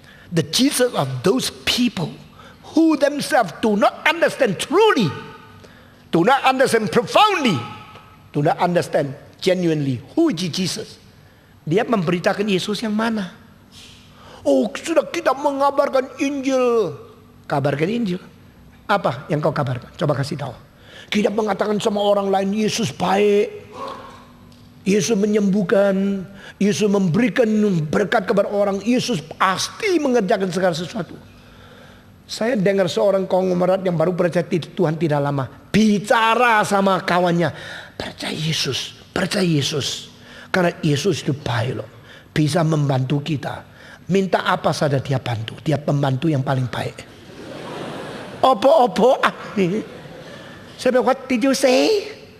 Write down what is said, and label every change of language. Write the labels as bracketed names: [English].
[English] The Jesus of those people who themselves do not understand truly, do not understand profoundly, do not understand genuinely who is Jesus. [Indonesian] Dia memberitakan Yesus yang mana? Oh, sudah kita mengabarkan Injil. Kabarkan Injil. Apa yang kau kabarkan? Coba kasih tahu. Kita mengatakan sama orang lain Yesus baik, Yesus menyembuhkan, Yesus memberikan berkat kepada orang, Yesus pasti mengerjakan segala sesuatu. Saya dengar seorang konglomerat yang baru percaya Tuhan tidak lama bicara sama kawannya, percaya Yesus, percaya Yesus. Karena Yesus itu baik loh, bisa membantu kita. Minta apa saja dia bantu, dia pembantu yang paling baik. Opo-opo saya bilang, [English] what did you say?